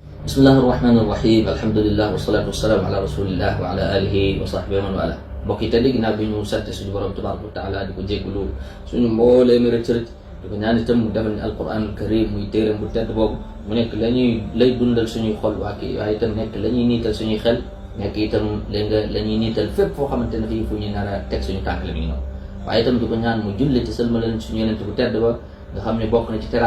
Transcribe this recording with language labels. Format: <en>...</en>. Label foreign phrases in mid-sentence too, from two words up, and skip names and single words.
<ar>بسم الله الرحمن الرحيم. الحمد لله والصلاة والسلام على رسول الله وعلى آله وصحبه ومن والاه.</ar> <wo>Mbokk yi tey ginnaaw bi ñu sant suñu borom</wo> <ar>تبارك وتعالى</ar> <wo>di ko jéggulu suñu mboolee mi rëcc di ko ñaan itam mu defal ñu</wo> <ar>القرآن الكريم</ar> <wo>muy téeram bu tedd boobu mu nekk lay dundal suñuy xol waaye itam nekk la ñuy niital suñuy xel nekk itam la ñuy niital fépp foo xamante ne fii fu ñu nar a teg suñu tànk la mi ngi noonu waaye itam di ko ñaan mu julli ci sëlmalal suñu yonent bu tedd ba nga xam ne bokk na ci teraanga</wo>